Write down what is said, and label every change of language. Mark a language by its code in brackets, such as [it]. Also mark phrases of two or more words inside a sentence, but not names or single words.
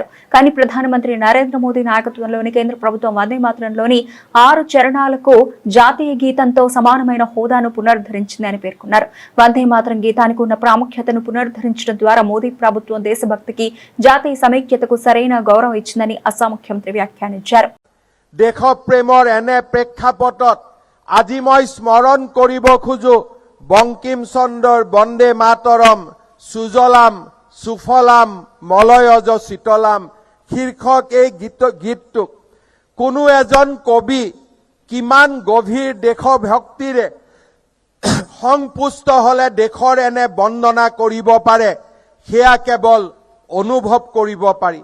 [te] కానీ ప్రధానమంత్రి నరేంద్ర మోదీ నాయకత్వంలోని కేంద్ర ప్రభుత్వం వందే మాతరంలోని 6 చరణాలకు జాతీయ గీతంతో సమానమైన హోదాను పునరుద్ధరించిందని పేర్కొన్నారు. వందే మాతరం గీతానికి ఉన్న ప్రాముఖ్యతను పునరుద్ధరించడం ద్వారా మోదీ ప్రభుత్వం దేశభక్తికి, జాతీయ సమైక్యతకు సరైన గౌరవం ఇచ్చిందని అస్సాం ముఖ్యమంత్రి వ్యాఖ్యానించారు. [as] দেশ প্ৰেমৰ এনে প্ৰেক্ষাপটত আজি মই স্মৰণ কৰিব খোজো বংকিম চন্দ্ৰৰ বন্দে মাতৰম সুজলাম সুফলাম মলয়জ শীতলাম শীৰ্ষক এই গীতটোক কোনো এজন কবি কিমান গভীৰ দেশভক্তিৰে সংপুষ্ট হলে দেশৰ এনে বন্দনা কৰিব পাৰে সেয়া কেৱল অনুভৱ কৰিব পাৰি।